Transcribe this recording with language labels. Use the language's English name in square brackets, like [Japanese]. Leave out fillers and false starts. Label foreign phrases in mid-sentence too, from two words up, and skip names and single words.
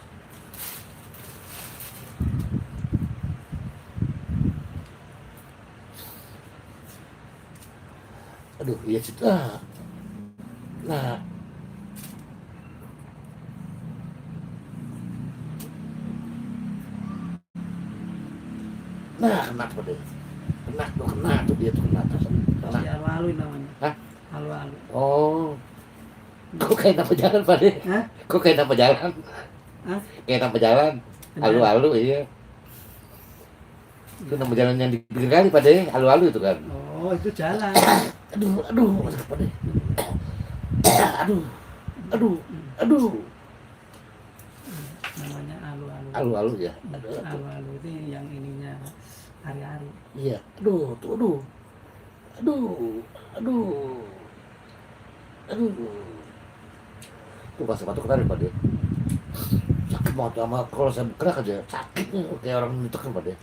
[Indonesian] Aduh, iya situ. Nah, kena Pak De. Kena tuh dia tuh kena atas. Kena. Si alu-alu namanya. Hah? Alu-alu. Oh. Kok kayak nama jalan Pak De? Hah? Kok kayak nama jalan? Hah? Kayak nama jalan. Alu-alu iya. Itu nama jalan yang di pinggir kali Pak De, alu-alu itu kan. Oh, itu jalan. Aduh, sakit Pak De. Aduh. Namanya alu-alu. Alu-alu ya. Alu-alu itu yang ininya hari-hari. Iya. Aduh. Tuh pas sepatu ketarik Pak De. Sakit banget sama kalau saya bergerak aja sakitnya kayak orang ditekan Pak De.